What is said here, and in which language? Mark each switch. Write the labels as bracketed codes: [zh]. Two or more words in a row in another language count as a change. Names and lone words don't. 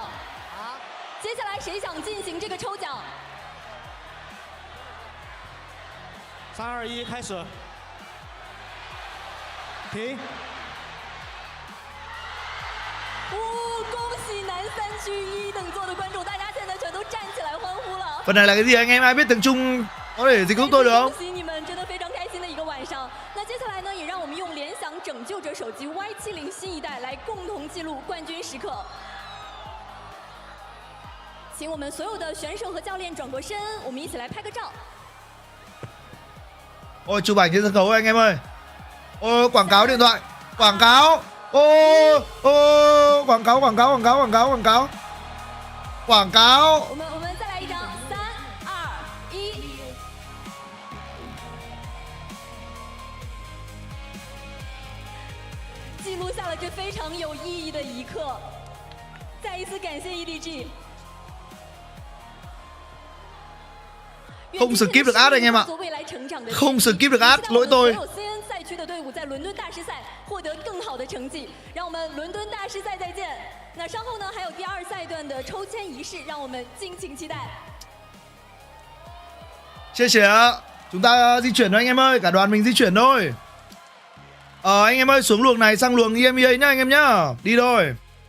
[zh] 接下来谁想进行这个抽奖？3、2、1，开始。停。恭喜南3区1等座的观众，大家现在全都站起来欢呼了。 [vi] Phần này là cái gì anh em? Ai biết tiếng Trung có thể dịch giúp tôi được không? [zh] 恭喜你们，真的非常开心的一个晚上。那接下来呢，也让我们用联想拯救者手机 Y70新一代来共同记录冠军时刻。请我们所有的选手和教练转过身，我们一起来拍个照。 [vi] Ôi chụp ảnh trên sân khấu anh em ơi. Ôi quảng cáo điện thoại. Quảng cáo. Ô quảng cáo. [zh] 我们再来一张，3、2、1。记录下了这非常有意义的一刻。再一次感谢 EDG。 [vi] Không skip được ad anh em ạ. Không skip được ad, lỗi tôi. [zh] 赛区的队伍在伦敦大师赛获得更好的成绩，让我们伦敦大师赛再见。那稍後呢，还有第2赛段的抽签仪式，让我们敬请期待。 [vi] Chia sẻ. Chúng ta di chuyển thôi anh em ơi, cả đoàn mình di chuyển thôi. Anh em ơi, xuống luồng này sang luồng EMEA nhá anh em nhá. Đi thôi.